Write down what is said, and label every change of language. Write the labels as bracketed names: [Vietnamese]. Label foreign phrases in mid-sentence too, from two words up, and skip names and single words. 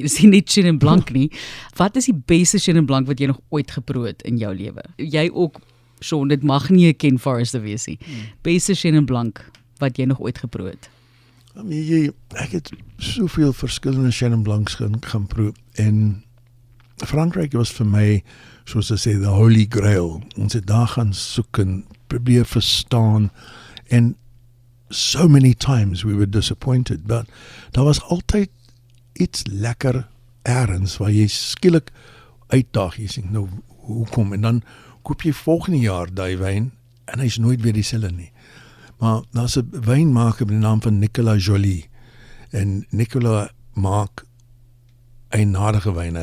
[Afrikaans] Dis nie net Chenin Blanc nie. Wat is die beste Chenin Blanc wat jy nog ooit geproe het in jou lewe? Jy ook, Sean, dit mag nie 'n Ken Forrester wees nie. Beste Chenin Blanc wat jy nog ooit geproe het? Ek het soveel verskillende Chenin Blancs gaan proe en Frankryk was vir my, soos hulle sê, [English] the holy grail. [Afrikaans] Ons het daar gaan soek en probeer verstaan en [English] so many times we were disappointed, [Afrikaans] but daar was altyd iets lekker ergens waar jy skielik uitdaag, jy sê, nou, hoekom? En dan koop jy volgende jaar die wyn en hy is nooit weer dieselfde nie. Maar daar's 'n wynmaker met die naam van Nicolas Joly. En Nicolas maak eienaardige wyne.